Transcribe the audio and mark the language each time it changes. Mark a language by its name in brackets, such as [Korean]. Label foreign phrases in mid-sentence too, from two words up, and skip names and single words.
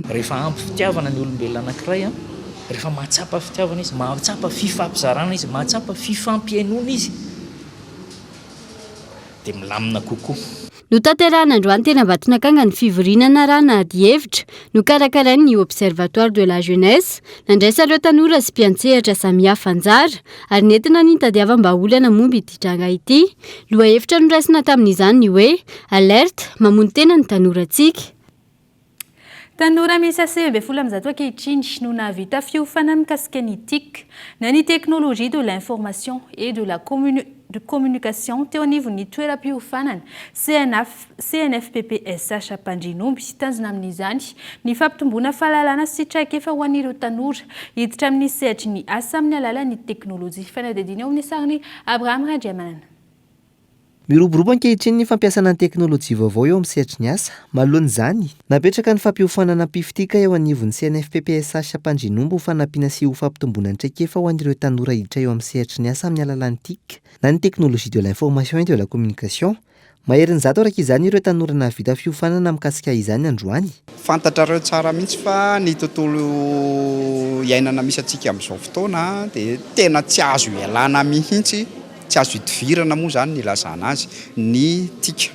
[Malagasy] Rehefa ampy fitiavana ny olombelona anankiray rehefa mahatsapa fitiavana izy, mahatsapa fifampizarana izy, mahatsapa fifampiainona izy dia milamina kokoa. No tanterahana androany tena Ambatonakanga ny fivorinana rana ady hevitra no karakarain'ny Observatoire de la Jeunesse nandraisa ireo tanora sy mpiantsehatra samihafa anjara ary nentina nitadiavam-baolana momba ity tranga ity. Lohahevitra noraisina tamin'izany ny hoe alerte mamono tena ny tanorantsika. Tanora miisa 7 ankehitriny no nahavita fiofana mikasika ny TIC na ny [French] technologie de l'information et de la communication [Malagasy] teo anivon'ny toeram-piofanana CNFPPSH Ampandrinomby tanjona amin'izany ny fampitomboana fahalalana sy traikefa ho an'ireo tanora hiditra amin'ny sehatry ny asa amin'ny alalan'ny teknôlôjia. Fanadidina ao amin'ny sariny Abraham Randriamanana. Miroborobo ankehitriny ny fampiasana ny teknôlôjia vaovao eo amin'ny sehatry ny asa. Manoloan'izany, napetraka ny fampiofanana pifitika eo anivon'ny CNFPPSH Ampandrinomby ho fanampiana sy ho fampitomboana ny traikefa ho an'ireo tanora hiditra eo amin'ny sehatry ny asa amin'ny alalan'ny TIC na ny [French] technologie de l'information et de la communication. [Malagasy] Maherin'ny zato araka izany ireo tanora nahavita fiofanana mikasika izany androany. Fantatrareo tsara mihitsy fa ny tontolo iainana misy antsika amin'izao fotoana dia tena tsy azo ialana mihitsy, tsy azo hidivirana moa zany ny lazana azy ny tika.